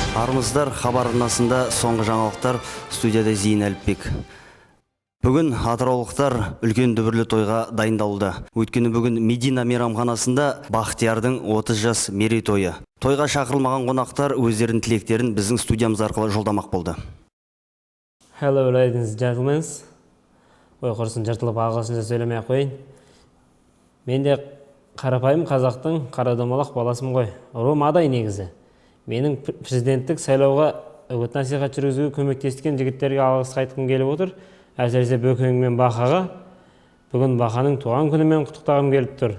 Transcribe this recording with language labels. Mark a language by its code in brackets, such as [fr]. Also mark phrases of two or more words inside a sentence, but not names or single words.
[kk] армысыздар, хабар арнасында соңғы жаңалықтар, студияда Зейін Әліпбек. Бүгін атыраулықтар үлкен дүбірлі тойға дайындалды. Өйткені бүгін Медина мейрамханасында Бақтиярдың 30 жас мерейтойы. Тойға шақырылмаған қонақтар өздерінің тілектерін біздің студиямыз арқылы жолдамақ болды. [en] Hello ladies and gentlemen. [kk] Ой, құрсын жыртылып ағылшынша сөйлемей қойын. Мен де қарапайым қазақтың қарадомалақ баласымын ғой. Ромадай негізі. Менің президенттік сайлауға үгіт насихат жүргізуге көмектескен жігіттерге алғыс айтқым келіп отыр. Әсіресе Бөкең мен Бақаға. Бүгін Бақаның туған күнімен құттықтағым келіп тұр.